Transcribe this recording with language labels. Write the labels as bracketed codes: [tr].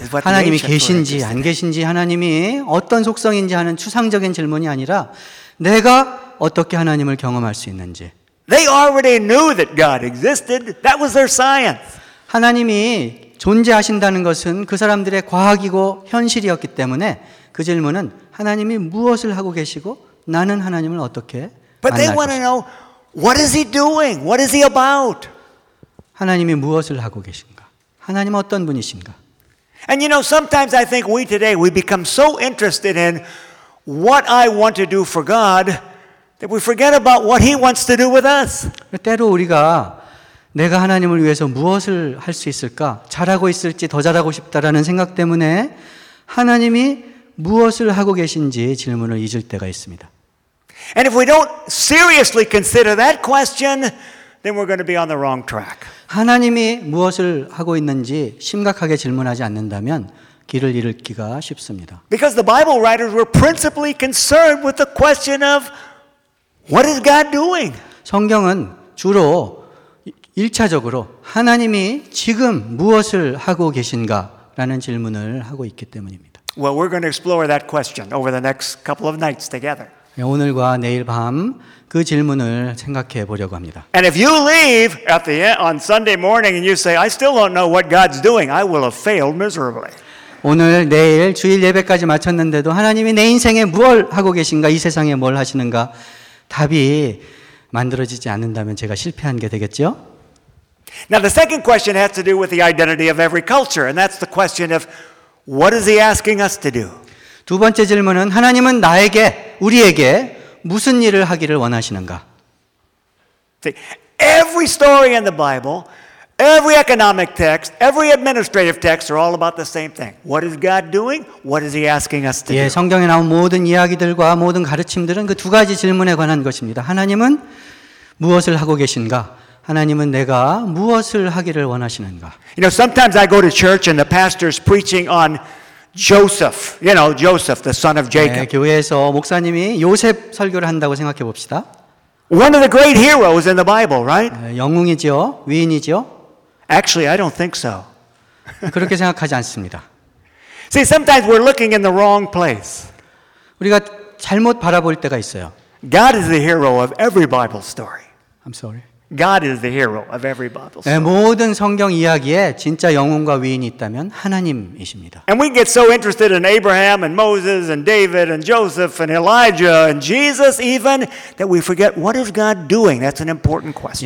[en] Is what [ko] 하나님이 계신지 안 계신지 하나님이 어떤 속성인지 하는 추상적인 질문이 아니라 내가 어떻게 하나님을 경험할 수 있는지. [en] They already knew that God existed. That was their science. [ko] 하나님이 존재하신다는 것은 그 사람들의 과학이고 현실이었기 때문에 그 질문은 하나님이 무엇을 하고 계시고 나는 하나님을 어떻게 [en] But they want to know what is he doing? What is he about? [ko] 하나님이 무엇을 하고 계신가? 하나님 어떤 분이신가? [en] And you know, sometimes I think we today we become so interested in what I want to do for God that we forget about what he wants to do with us. [ko] 때로 우리가 내가 하나님을 위해서 무엇을 할 수 있을까? 잘하고 있을지 더 잘하고 싶다라는 생각 때문에 하나님이 무엇을 하고 계신지 질문을 잊을 때가 있습니다. [en] And if we don't seriously consider that question, then we're going to be on the wrong track. [ko] 하나님이 무엇을 하고 있는지 심각하게 질문하지 않는다면 길을 잃기가 쉽습니다. [en] Because the Bible writers were principally concerned with the question of what is God doing? [ko] 성경은 주로 1차적으로 하나님이 지금 무엇을 하고 계신가라는 질문을 하고 있기 때문입니다. [en] Well, we're going to explore that question over the next couple of nights together. [ko] 오늘과 내일 밤 그 질문을 생각해 보려고 합니다. [en] And if you leave at the end, on Sunday morning and you say, I still don't know what God's doing, I will have failed miserably. [ko] 오늘 내일 주일 예배까지 마쳤는데도 하나님이 내 인생에 뭘 하고 계신가, 이 세상에 뭘 하시는가 답이 만들어지지 않는다면 제가 실패한 게 되겠죠? [en] Now the second question has to do with the identity of every culture, and that's the question of what is he asking us to do? [ko] 두 번째 질문은 하나님은 나에게 우리에게 무슨 일을 하기를 원하시는가? [en] See, every story in the Bible, every economic text, every administrative text are all about the same thing. What is God doing? What is he asking us to do? [ko] 예, 성경에 나온 모든 이야기들과 모든 가르침들은 그 두 가지 질문에 관한 것입니다. 하나님은 무엇을 하고 계신가? 하나님은 내가 무엇을 하기를 원하시는가? [en] You know, sometimes I go to church and the pastor's preaching on Joseph, you know, Joseph, the son of Jacob. [ko] 네, 교회에서 목사님이 요셉 설교를 한다고 생각해 봅시다. [en] One of the great heroes in the Bible, right? [ko] 영웅이죠? 위인이죠? [en] Actually, I don't think so. [ko] 그렇게 생각하지 않습니다. [en] See, sometimes we're looking in the wrong place. [ko] 우리가 잘못 바라볼 때가 있어요. [en] God is the hero of every Bible story. I'm sorry. God is the hero of every Bible story. [ko] 네, 모든 성경 이야기에 진짜 영웅과 위인이 있다면 하나님이십니다. [en] And we get so interested in Abraham and Moses and David and Joseph and Elijah and Jesus even that we forget what is God doing? That's an important question.